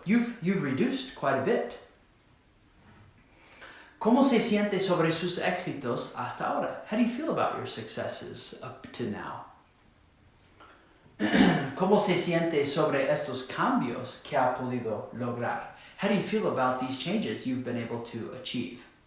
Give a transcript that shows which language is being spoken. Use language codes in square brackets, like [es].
[en] You've reduced quite a bit. [es] ¿Cómo se siente sobre sus éxitos hasta ahora? [en] How do you feel about your successes up to now? [es] ¿Cómo se siente sobre estos cambios que ha podido lograr? [en] How do you feel about these changes you've been able to achieve?